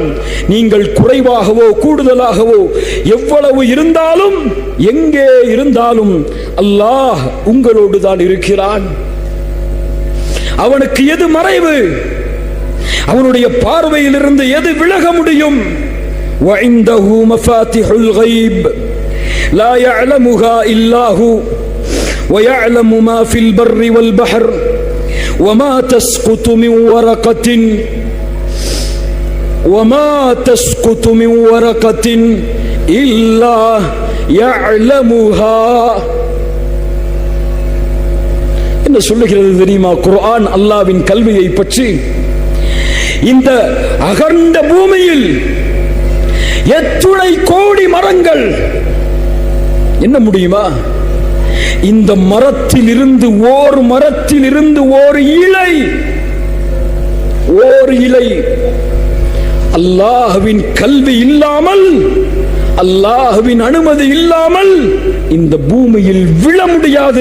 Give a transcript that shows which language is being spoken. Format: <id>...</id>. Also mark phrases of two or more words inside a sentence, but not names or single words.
<ta>நீங்கள் குறைவாகவோ கூடுதலாகவோ எவ்வளவு இருந்தாலும் எங்கே இருந்தாலும் அல்லாஹ் உங்களோடு தான் இருக்கிறான். அவனுக்கு எது மறைவு? அவனுடைய பார்வையிலிருந்து எது விலக முடியும்?</ta> <ar>وعنده مفاتيح الغيب لا يعلمها إلا هو ويعلم ما في البر والبحر وما تسقط من ورقة إلا يعلمها.</ar> <ta>என்ன சொல்லுகிறது தெரியுமா குர்ஆன் அல்லாஹ்வின் கல்வியை பற்றி? இந்த அகண்ட பூமியில் எத்துணை கோடி மரங்கள் என்ன முடியுமா? இந்த மரத்திலிருந்து ஓர் இலை அல்லாஹ்வின் கல்வி இல்லாமல், அல்லாஹ்வின் அனுமதி இல்லாமல் இந்த பூமியில் விழ முடியாது.</ta>